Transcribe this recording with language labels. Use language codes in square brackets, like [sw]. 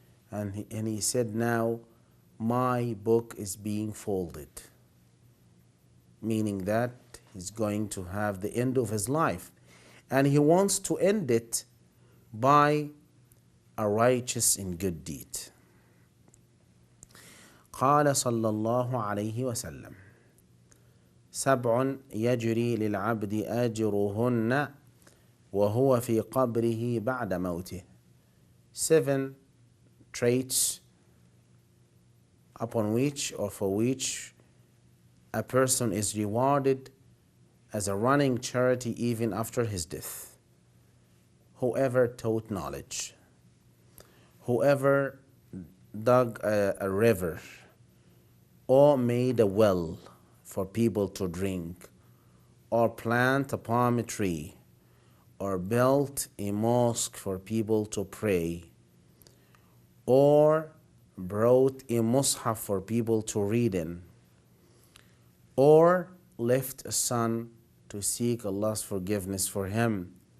[en] And he said, "Now my book is being folded," meaning that he's going to have the end of his life. And he wants to end it by a righteous and good deed. [ar] قال صلى الله عليه وسلم: "سبع يجري للعبد أجرهن وهو في قبره بعد موته." [en] 7 traits upon which or for which a person is rewarded as a running charity even after his death. Whoever taught knowledge, whoever dug a river or made a well for people to drink, or plant a palm tree, or built a mosque for people to pray, or brought a mushaf for people to read in, or left a son to seek Allah's forgiveness for him.